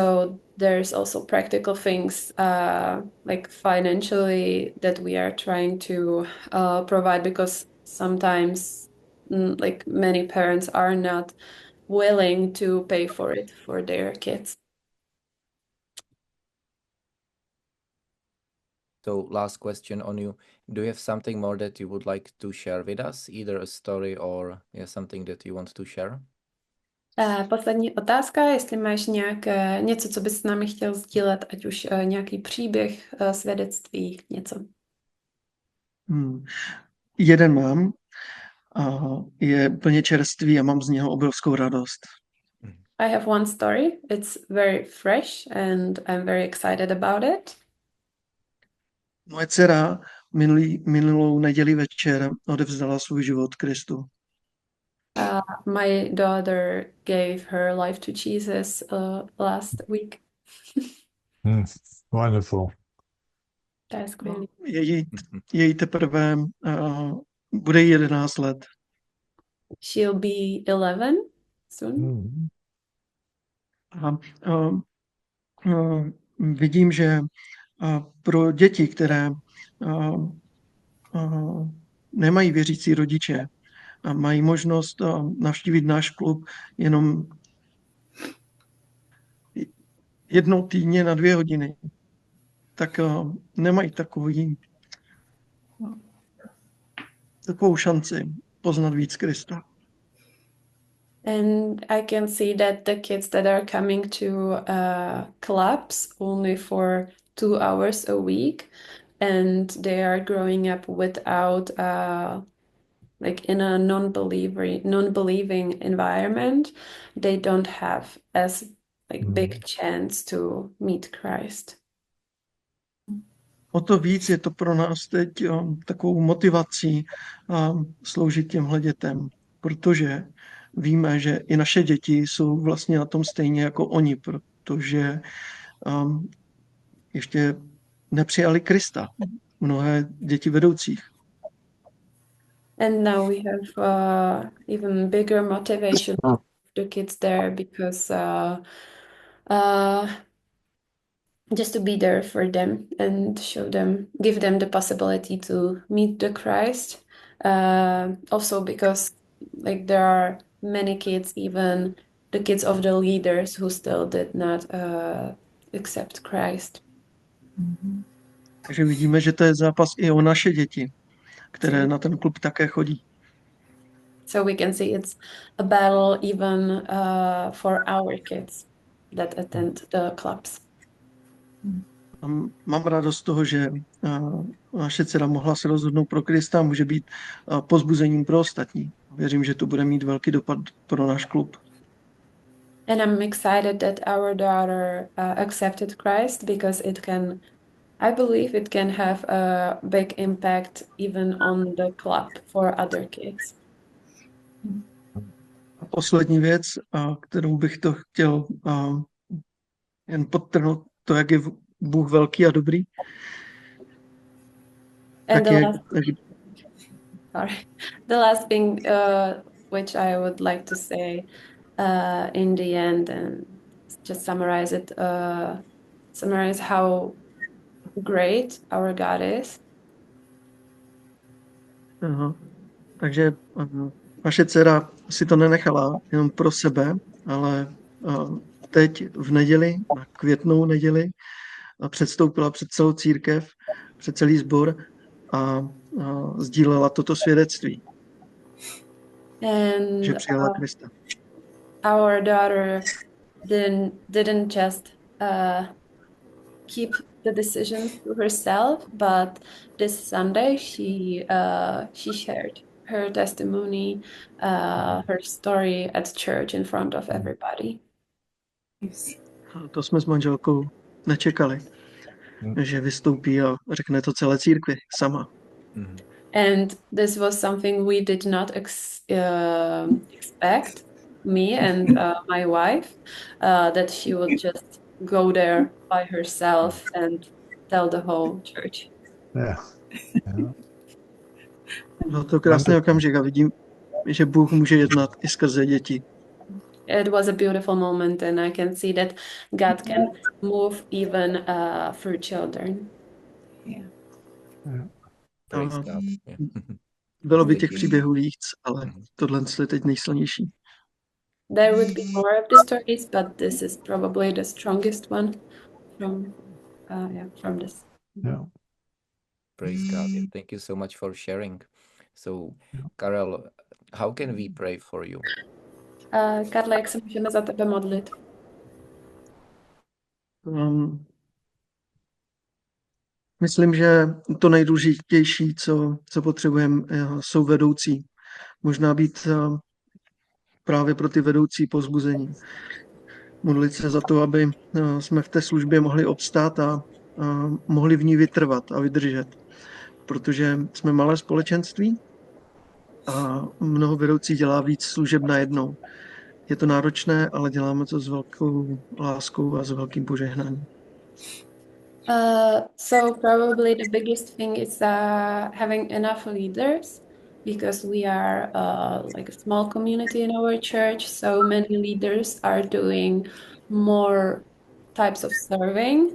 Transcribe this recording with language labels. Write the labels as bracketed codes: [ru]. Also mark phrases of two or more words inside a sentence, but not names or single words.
[en] So there's also practical things like financially that we are trying to provide, because sometimes like many parents are not willing to pay for it for their kids. So last question on you. Do you have something more that you would like to share with us? Either a story or something that you want to share? [cs] Poslední otázka, jestli máš něco, co bys s námi chtěl sdílet, ať už nějaký příběh, svědectví, něco. Jeden mám a je úplně čerstvý a mám z něho obrovskou radost. [en] I have one story. It's very fresh and I'm very excited about it. [cs] Moje dcera minulou neděli večer odevzdala svůj život Kristu. [en] My daughter gave her life to Jesus last week. Wonderful. [cs] To je skvělý. Její teprve bude 11 let. [en] She'll be 11 soon. [cs] A vidím, že pro děti, které nemají věřící rodiče a mají možnost navštívit náš klub jenom jednou týdně na 2 hodiny, tak nemají takovou šanci poznat víc Krista. [en] And I can see that the kids that are coming to clubs only for 2 hours a week, and they are growing up without like in a non-believing environment, they don't have as like big chance to meet Christ. [cs] O to víc je to pro nás teď takovou motivací sloužit těmhle dětem, protože víme, že i naše děti jsou vlastně na tom stejně jako oni, protože ještě nepřijali Krista. Mnohé děti vedoucích. [en] And now we have even bigger motivation of the kids there, because just to be there for them and give them the possibility to meet the Christ. Also because like there are many kids, even the kids of the leaders, who still did not accept Christ. [cs] Takže vidíme, že to je zápas i o naše děti, které na ten klub také chodí. [en] So we can see it's a battle even for our kids that attend the clubs. [cs] Mám radost z toho, že naše dcera mohla se rozhodnout pro Krista a může být povzbuzením pro ostatní. Věřím, že to bude mít velký dopad pro náš klub. [en] And I'm excited that our daughter accepted Christ, because I believe it can have a big impact even on the club for other kids. [cs] A poslední věc, kterou bych to chtěl jen podtrhnout, to, jak je Bůh velký a dobrý. [en] And the last thing which I would like to say in the end, and just summarize how great our God is. [cs] Takže naše dcera si to nenechala jenom pro sebe, ale teď v neděli, na květnou neděli, předstoupila před celou církev, před celý sbor a sdílela toto svědectví, že přijala Krista. [en] Our daughter didn't just keep the decision to herself, but this Sunday she shared her testimony, her story at church in front of everybody. [cs] To jsme s manželkou nečekali, že vystoupí a řekne to celé církvi sama. [en] And this was something we did not expect, me and my wife, that she would just go there by herself and tell the whole church. [cs] Byl to krásný okamžik a vidím, že Bůh může jednat i skrze děti. [en] it was a beautiful moment, and I can see that God can move even through children. Yeah. Praise [cs] A [en] God. Yeah. [cs] bylo by [en] Thank [cs] těch [en] you. [cs] příběhů víc, ale Mhm. tohle je teď nejsilnější. [en] There would be more of the stories, but this is probably the strongest one from this. Yeah. Praise God. Yeah. Thank you so much for sharing. So, Karel, how can we pray for you? [cs] Karle, jak se můžeme za tebe modlit? Myslím, že to nejdůležitější, co potřebujeme, jsou vedoucí. Možná být právě pro ty vedoucí povzbuzení. Modlit se za to, aby jsme v té službě mohli obstát a mohli v ní vytrvat a vydržet. Protože jsme malé společenství a mnoho vedoucích dělá víc služeb najednou. Je to náročné, ale děláme to s velkou láskou a s velkým požehnáním. [en] So probably the biggest thing is having enough leaders, because we are like a small community in our church. So many leaders are doing more types of serving.